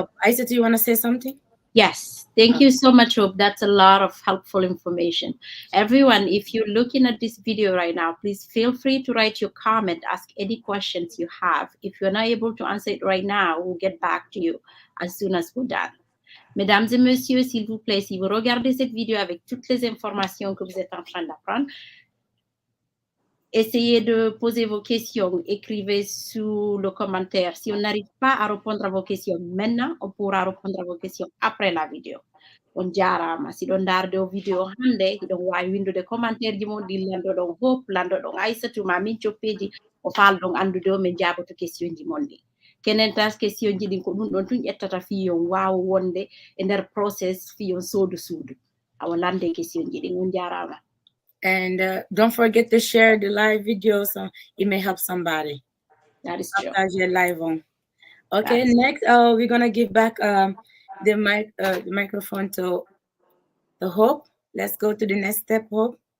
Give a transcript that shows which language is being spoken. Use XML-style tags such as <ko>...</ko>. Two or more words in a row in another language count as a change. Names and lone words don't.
<en>Isa, do you want to say something? Yes, thank you so much, Hope. That's a lot of helpful information. Everyone, if you're looking at this video right now, please feel free to write your comment, ask any questions you have. If you're not able to answer it right now, we'll get back to you as soon as we're done.</en> <fr>Mesdames et messieurs, s'il vous plaît, si vous regardez cette vidéo avec toutes les informations que vous êtes en train d'apprendre, essayez de poser vos questions, écrivez sous le commentaire. Si on n'arrive pas à répondre à vos questions maintenant, on pourra répondre à vos questions après la vidéo.</fr> <ff>On jarama si ɗon darde o vidéo hande ɗon wawi windude commentaire ji mon ɗi landoɗon Hope landoɗon Aissatou ma min coppeji o falɗon andude o min jaboto question ji mon ɗi. Kenen tas question ji ɗin ko ɗum ɗon tun ƴettata fiyon wawa wonde e nder process fiyon sodu suudu awa lande question ji ɗin on jarama.</ff> <en>And don't forget to share the live video so it may help somebody. That is true. After you're live on. Okay, next we're gonna give back the microphone to Hope. Let's go to the next step, Hope.</en>